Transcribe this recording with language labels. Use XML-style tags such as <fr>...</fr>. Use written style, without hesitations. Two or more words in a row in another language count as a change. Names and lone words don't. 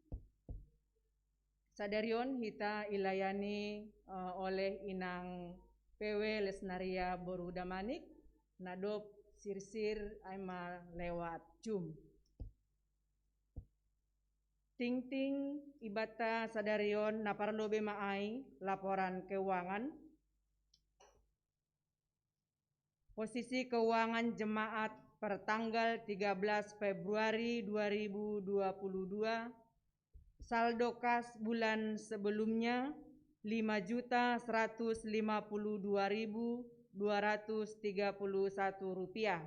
<bbc>Sadarion hita ilayani oleh inang PW Lesnaria Borudamanik nadop sirsir aima lewat Zoom. Ting ibata sadarion naparlobe maai</bbc> <id>laporan keuangan. Posisi keuangan jemaat per tanggal 13 Februari 2022, saldo kas bulan sebelumnya 5.152.231 rupiah.</id>